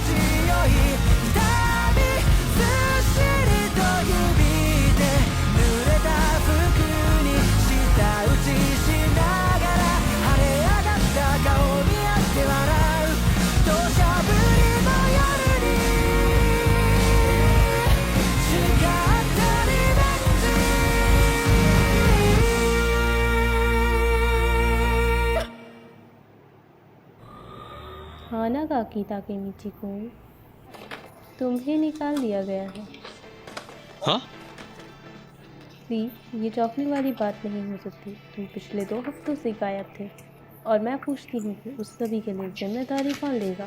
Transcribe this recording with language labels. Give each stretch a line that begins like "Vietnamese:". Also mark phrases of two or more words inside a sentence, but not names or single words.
Japanese: 地よい痛みずっしりと指で濡れた服に舌打ちしながら晴れ上がった顔見合って笑う土砂降りの夜に誓ったリベンジ
Hindi: हानागाकी ताकेमिची को तुम्हें निकाल दिया गया है। हाँ? प्लीज ये चौंकने वाली बात नहीं हो सकती। तुम पिछले 2 हफ्तों से गायब थे और मैं पूछती हूँ कि उस सभी के लिए जिम्मेदारी कौन लेगा।